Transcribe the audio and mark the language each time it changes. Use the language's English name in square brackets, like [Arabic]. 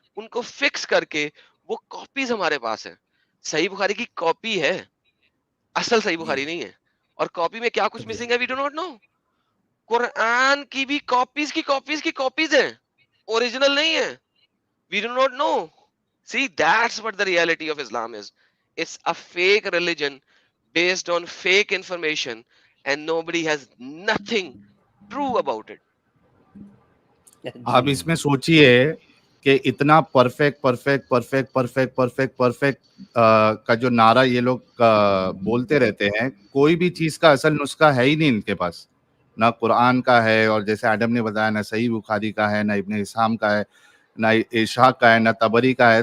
[Urdu] ان کو فکس کر کے وہ کاپیز ہمارے پاس ہیں. صحیح بخاری کی کاپی ہے، اصل صحیح بخاری نہیں ہے. اور کاپی میں کیا کچھ مسنگ ہے [English] We do not know. [Urdu] قرآن کی بھی کاپیز کی کاپیز کی کاپیز ہیں، اوریجنل نہیں ہے. [English] We do not know. See, that's what the reality of Islam is. It's a fake religion based on fake information and nobody has nothing true about it. [Urdu] آپ اس میں سوچئے کہ اتنا perfect perfect perfect perfect perfect perfect کا جو نعرہ یہ لوگ بولتے رہتے ہیں، کوئی بھی چیز کا اصل نسخہ ہے ہی نہیں ان کے پاس. نہ قرآن کا ہے، اور جیسے ایڈم نے بتایا نہ صحیح بخاری کا ہے، نہ ابن اسحاق کا ہے، نہ اشاق کا ہے، نہ طبری کا ہے.